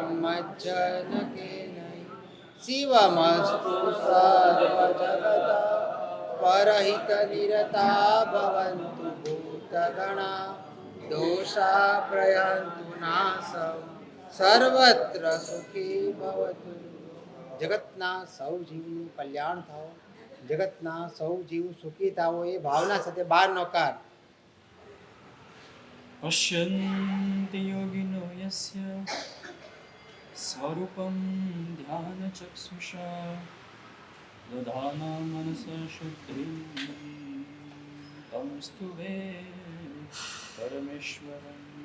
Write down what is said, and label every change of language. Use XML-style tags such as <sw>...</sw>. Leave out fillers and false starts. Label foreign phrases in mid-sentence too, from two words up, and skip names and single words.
<sa>मज्जनकेन शिवमस्तु सर्वजगता परहितनिरता भवन्तु भूतगणा दोषा प्रयान्तु नाशं सर्वत्र सुखी भवतु</sa> <gu>જગતના સૌ જીવનું કલ્યાણ થાઓ જગતના સૌ જીવ સુખી થાઓ એ ભાવના સાથે બાર નોકાર</gu> <sa>પશ્યન્તિ યોગિનો યસ્ય સ્વરૂપં ધ્યાનચક્ષુષા દધાના મનસ શુદ્ધિ તમ સ્તુવે પરમેશ્વરમ.</sa>